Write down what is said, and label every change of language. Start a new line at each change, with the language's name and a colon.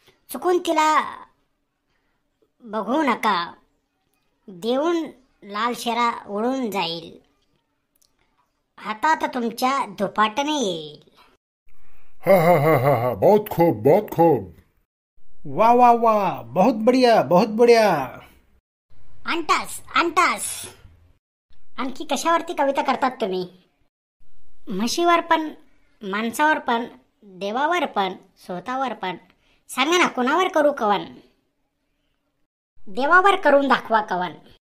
Marathi: चुकून तिला बघू नका, देऊन लाल शेरा उडून जाईल, हातात तुमच्या धुपाटणे येईल.
Hindi: हा हा हा हा हा, बहुत खूब बहुत खूब. वाह वाह वाह, बहुत बढ़िया बहुत बढ़िया. अंटास अंटास.
Marathi: आणखी कशावरती कविता करतात तुम्ही? म्हशीवर पण, माणसावर पण, देवावर पण, स्वतःवर पण. सांगा ना, कोणावर करू कवन? देवावर करून दाखवा कवन.